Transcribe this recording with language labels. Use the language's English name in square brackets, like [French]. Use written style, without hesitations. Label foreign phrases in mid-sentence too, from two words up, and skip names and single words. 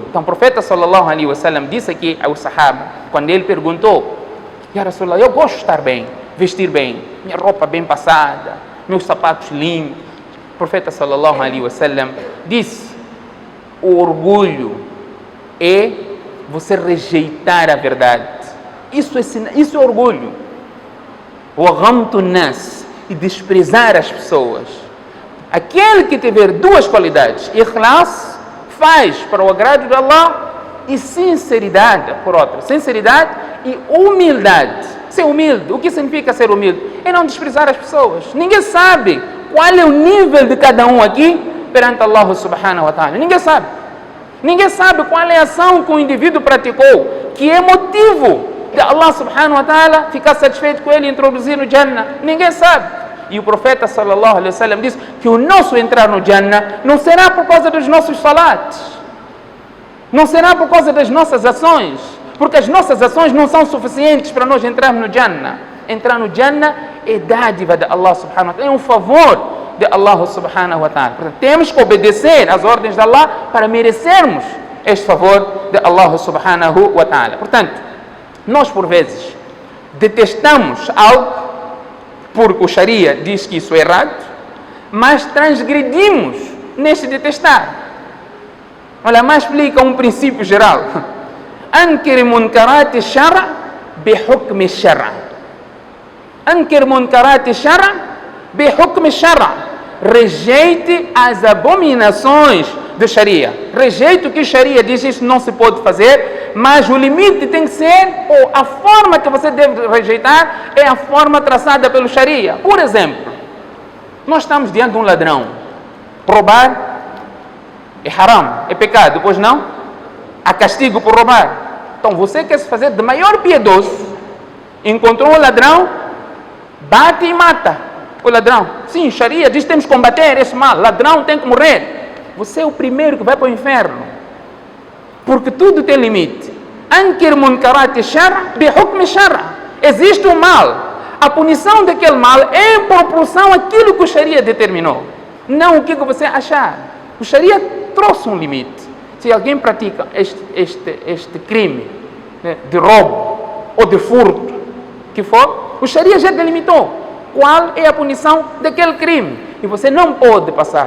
[Portuguese] Então o profeta [Arabic] صلى الله عليه وسلم [Portuguese] disse aqui ao sahaba, quando ele perguntou: [Arabic] يا رسول الله, [Portuguese] eu gosto de estar bem, vestir bem, minha roupa bem passada, meus sapatos limpos. O profeta [Arabic] صلى الله عليه وسلم [Portuguese] disse: o orgulho é você rejeitar a verdade. Isso é orgulho. O [Arabic] غمط الناس, [Portuguese] e desprezar as pessoas. Aquele que tiver duas qualidades, ikhlas, faz para o agrado de Allah, e sinceridade, por outra, sinceridade e humildade. Ser humilde, o que significa ser humilde? É não desprezar as pessoas. Ninguém sabe qual é o nível de cada um aqui perante Allah [Arabic] سبحانه وتعالى. [Portuguese] Ninguém sabe. Ninguém sabe qual é a ação que o indivíduo praticou, que é motivo de Allah [Arabic] سبحانه وتعالى [Portuguese] ficar satisfeito com ele e introduzir no Jannah. Ninguém sabe. E o profeta [Arabic] صلى الله عليه وسلم [Portuguese] disse que o nosso entrar no Jannah não será por causa dos nossos salates, não será por causa das nossas ações, porque as nossas ações não são suficientes para nós entrarmos no Jannah. Entrar no Jannah é dádiva de Allah [Arabic] سبحانه وتعالى, [Portuguese] é um favor de Allah [Arabic] سبحانه وتعالى. [Portuguese] Portanto, temos que obedecer às ordens de Allah para merecermos este favor de Allah [Arabic] سبحانه وتعالى. [Portuguese] Portanto, nós por vezes detestamos algo porque o Sharia diz que isso é errado, mas transgredimos neste detestar. Olha, mais explica um princípio geral. [Arabic] أنكر منكرات الشرع بحكم الشرع. أنكر منكرات الشرع بحكم الشرع. [Portuguese] Rejeite as abominações do Sharia. Rejeite o que o Sharia diz, isso não se pode fazer, mas o limite tem que ser, ou a forma que você deve rejeitar é a forma traçada pelo Sharia. Por exemplo, nós estamos diante de um ladrão. Roubar é haram, é pecado, pois não? Há castigo por roubar. Então você quer se fazer de maior piedoso, encontrou um ladrão, bate e mata o ladrão. Sim, Sharia diz que temos que combater esse mal, ladrão tem que morrer. Você é o primeiro que vai para o inferno, porque tudo tem limite. [Arabic] أنكر منكرات الشرع بحكم الشرع. [Portuguese] Existe um mal, a punição daquele mal é em proporção àquilo que o Sharia determinou, não o que você achar. O Sharia trouxe um limite. Se alguém pratica este crime, né, de roubo ou de furto, que for, o Sharia já delimitou qual é a punição daquele crime, e você não pode passar.